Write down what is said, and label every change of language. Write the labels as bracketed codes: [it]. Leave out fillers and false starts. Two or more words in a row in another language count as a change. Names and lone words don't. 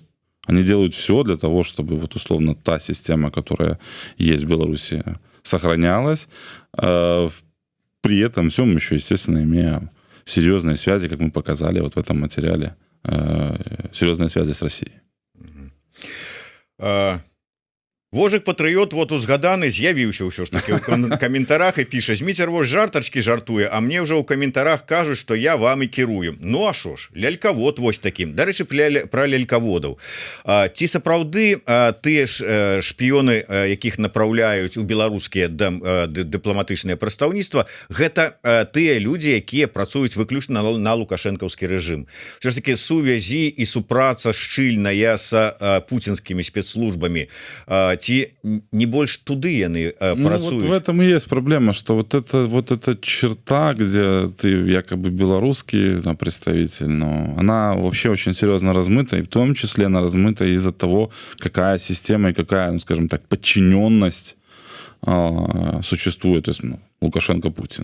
[ru] Они делают все для того, чтобы вот условно та система, которая есть в Беларуси, сохранялась, при этом всем еще, естественно, имея серьезные связи, как мы показали вот в этом материале, серьезные связи с Россией. [be] Вожык патрыёт вот узгаданы з'явіўся ўсё ж таки ў каментарах і піша: Зміцер вось жартачкі жартуе, а мне ўжо ў каментарах кажуць, што я вам і кірую. Ну а шо ж, лялькавод вось такім. Дарэчы, пра лялькаводаў. Ці сапраўды тыя ж шпіёны, якіх напраўляюць у беларускія дыпламатычныя прадстаўніцтва, гэта тыя людзі, якія працуюць выключна на лукашэнкаўскі рэжым. Ўсё ж таки сувязі і супраца шчыльная з пуцінскімі спецслужбамі, ці не больш туды яны працуюць. [ru] Вот в этом и есть проблема, что вот эта черта, где ты якобы белорусский представитель, но она вообще очень серьезно размыта, и в том числе она размыта из-за того, какая система и какая, ну, скажем так, подчиненность существует, то есть Лукашенко-Путин.